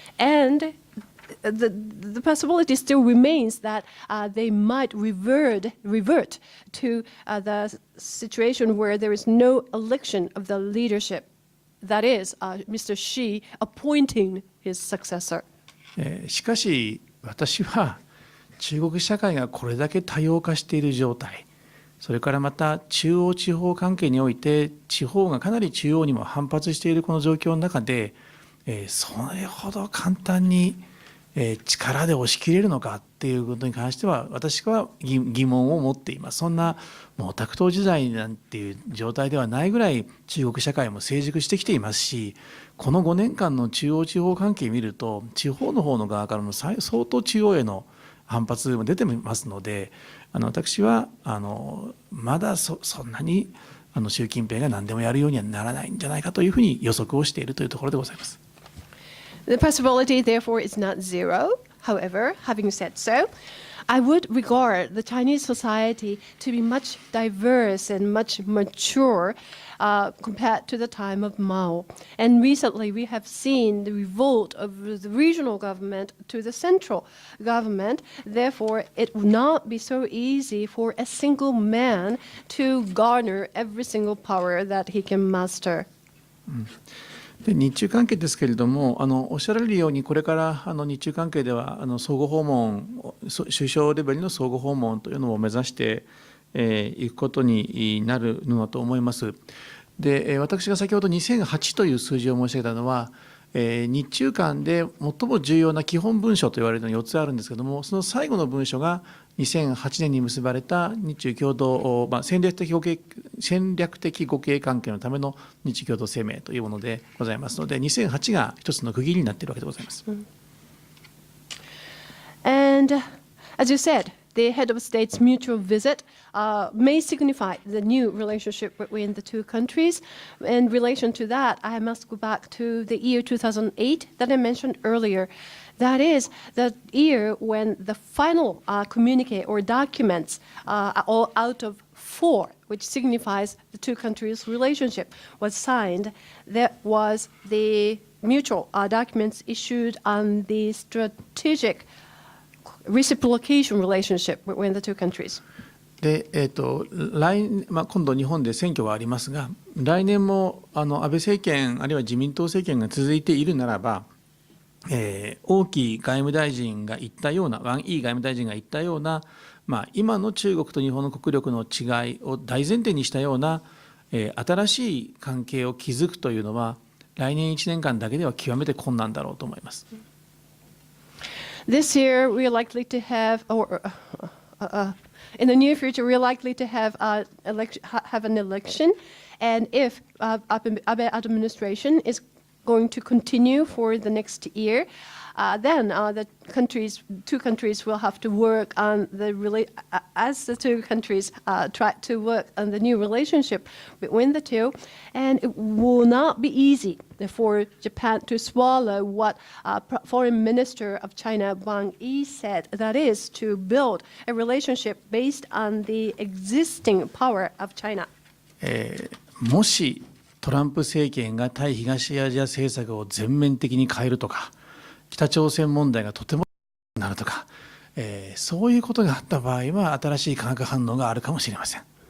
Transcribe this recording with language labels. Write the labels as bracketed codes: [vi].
[en] And the possibility still remains that they might revert to the situation where there is no election of the leadership. That is, Mr. Xi appointing his successor. [ja] しかし私は中国社会がこれだけ多様化している状態、それからまた中央地方関係において地方がかなり中央にも反発しているこの状況の中で、それほど簡単に力で押し切れるのかっていうことに関しては私は疑問を持っています。そんなもうタクト時代なんていう状態ではないぐらい中国社会も成熟してきていますし、この5年間の中央地方関係を見ると地方の方の側からも相当中央への反発も出てますので、私はまだそんなに習近平が何でもやるようにはならないんじゃないかというふうに予測をしているというところでございます。 [en] The possibility, therefore, is not zero. However, having said so, I would regard the Chinese society to be much diverse and much mature compared to the time of Mao. And recently, we have seen the revolt of the regional government to the central government. Therefore, it will not be so easy for a single man to garner every single power that he can master. [ja] で日中関係ですけれども、おっしゃられるように、これから日中関係では相互訪問、首相レベルの相互訪問というのを目指していくことになるのだと思います。で、私が先ほど2008という数字を申し上げたのは、日中間で最も重要な基本文書と言われるのが4つあるんですけれども、その最後の文書が2008年に結ばれた日中共同、戦略的互恵関係のための日中共同声明というものでございますので、2008が一つの区切りになっているわけでございます。 [en] And as you said, the head of state's mutual visit may signify the new relationship between the two countries. In relation to that, I must go back to the year 2008 that I mentioned earlier. That is the year when the final communique or documents all out of 4, which signifies the two countries' relationship, was signed. That was the mutual documents issued on the strategic reciprocation relationship between the two countries. [ja] で今度日本で選挙がありますが、来年も安倍政権あるいは自民党政権が続いているならば、王毅外務大臣が言ったような、ワン・イー外務大臣が言ったような、今の中国と日本の国力の違いを大前提にしたような、新しい関係を築くというのは、来年1年間だけでは極めて困難だろうと思います。 [en] This year, we are likely to have, in the near future, we are likely to have an election, and if Abe administration is going to continue for the next year, then the two countries will have to work on as the two countries try to work on the new relationship between the two, and it will not be easy for Japan to swallow what Foreign Minister of China Wang Yi said, that is to build a relationship based on the existing power of China. [ja] もしトランプ政権が対東アジア政策を全面的に変えるとか、北朝鮮問題がとてもなるとか、そういうことがあった場合は新しい化学反応があるかもしれません。